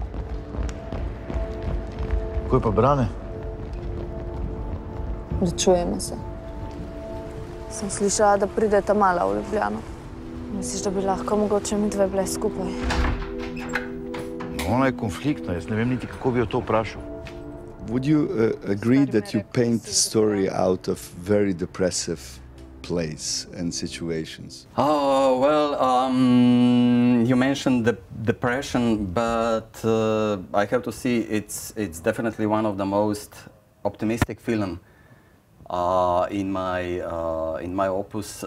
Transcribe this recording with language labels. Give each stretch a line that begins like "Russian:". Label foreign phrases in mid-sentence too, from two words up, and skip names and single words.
Slovenian: Kaj pa Brane? Rečujemo se. Sem slišala, da prideta mala v Ljubljano. Misliš, da bi lahko mogoče mi dve bile skupaj? Ona je konfliktna, jaz ne vem niti, kako bi jo to vprašal.
English: Would you agree that you paint the story out of very depressive place and situations? Oh, well, you mentioned the depression, but I have to see it's definitely one of the most optimistic film in my opus.